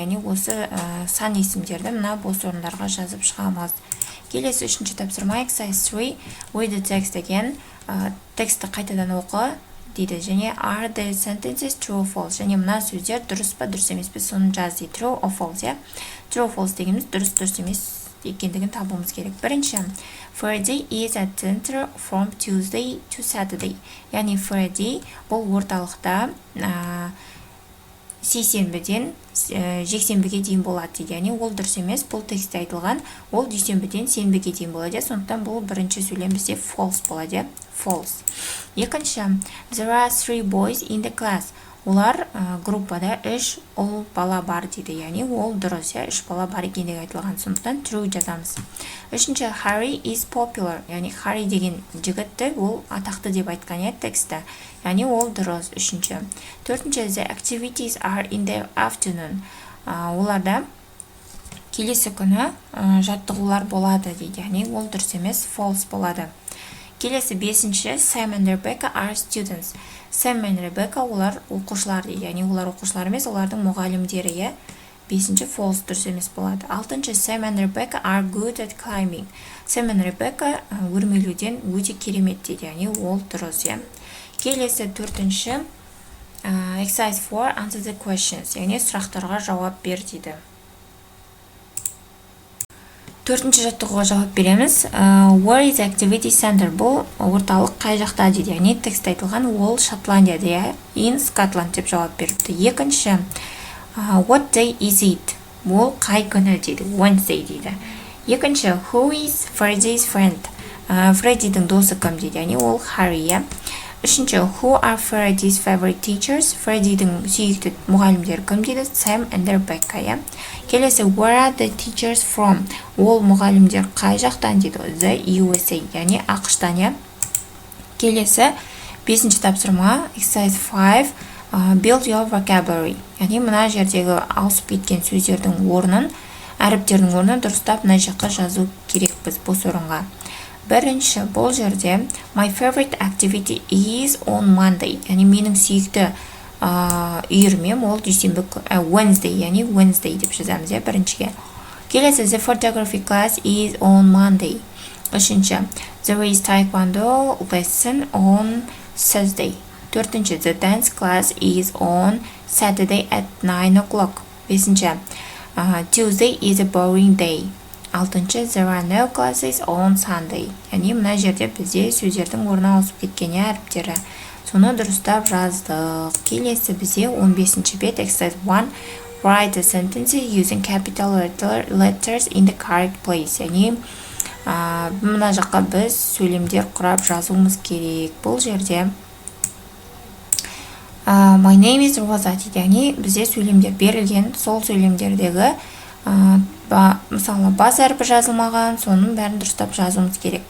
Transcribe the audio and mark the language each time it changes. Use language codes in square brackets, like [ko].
[kk] Яғни осы сан есімдерді мына бос орындарға жазып шығамыз. Келесі үшінші тапсырма [en] exercise 3, read the text again. [kk] Тексті қайтадан оқы дейді. Және [en] are the sentences true or false? [kk] Және мына сөздер дұрыс па, дұрыс емес пе, соны жаз дейді. [en] True or false? True or false [kk] дегеніміз дұрыс емес екендігін табуымыз керек. Бірінші, [en] Friday is at center from Tuesday to Saturday. [kk] Яғни Friday бұл орталықта сейсенбіден жексенбіге дейін болады дейді. Яғни ол дұрыс емес, бұл текстте айтылған, ол дүйсенбіден сенбіге дейін болады. Сондықтан бұл бірінші сөйлем бізде false болады. [en] False. [kk] Екінші, [en] there are 3 boys in the class. [kk] Олар группада 3 ұл бала бар дейді. Яғни ол дұрыс, 3 бала бар екендігі айтылған. Сондықтан true жазамыз. Үшінші, [en] Harry is popular. [kk] Яғни Harry деген жігітті ол атақты деп айтқан тексті. Яғни ол дұрыс. Үшінші. Төртінші, [en] the activities are in the afternoon. [kk] Оларда келесі күні жаттығулар болады дейді. Яғни ол дұрыс емес, false болады. Келесі 5-ші, [en] Sam and Rebecca are students. [kk] Sam and Rebecca олар оқушылар дейді, яғни олар оқушылар емес, олардың мұғалімдері, иә. 5-ші false, дұрыс емес болады. [en] 6-ші, Sam and Rebecca are good at climbing. [kk] Sam and Rebecca өрмелеуден өте керемет дейді, яғни ол дұрыс, иә. Келесі 4-ші, [en] exercise 4, answer the questions, [kk] яғни сұрақтарға жауап бер дейді. 4-ші жаттығуға жауап береміз. [en] Where is activity center? [kk] Бұл орталық қай жақта дейді, яғни текст айтылған, ол Шотландияда, [en] in Scotland [kk] деп жауап беріпті. [en] 2-ші, what day is it? [kk] Бұл қай күні дейді, Wednesday дейді. [en] 2-ші, who is Freddy's friend? [kk] Фреддидің досы кім дейді, яғни ол Harry. [en] 3-ші, who are Freddy's favorite teachers? [kk] Фреддидің сүйікті мұғалімдері кім дейді, Sam and Rebecca. [en] Келесі, where are the teachers from? [kk] Ол мұғалімдер қай жақтан дейді, the USA, яғни ақштан. Келесі, 5-ші тапсырма, [en] exercise 5, build your vocabulary. [kk] Яғни мына жердегі ауысып кеткен сөздердің орнын, әріптердің орнын дұрыстап мына жаққа жазу керекпіз бос орынға. 1-ші, бұл жерде [en] my favorite activity is on Monday. [kk] Яғни менің сүйікті үйірмем ол дүйсенбі Wednesday, яғни Wednesday деп жазамыз, 1-шіге. Келесі, [en] the photography class is on Monday. 3-ші, there is taekwondo lesson on Thursday. 4-ші, the dance class is on Saturday at 9 o'clock. 5-ші, Tuesday is a boring day. 6-ші, there are no classes on Sunday. [kk] Яғни мына жерде бізде сөздердің орны ауысып кеткен әріптері. Соны дұрыстап жаздық. Келесі бізде 15-ші бет, [en] exercise 1, write the sentences using capital letters in the correct place. [kk] Яғни мына жаққа біз сөйлемдер құрап жазуымыз керек. Бұл жерде [en] my name is Rosa [kk] дейді, яғни бізде сөйлемдер берілген, сол сөйлемдердегі мысалы бас әрпі жазылмаған, соның бәрін дұрыстап жазуымыз керек.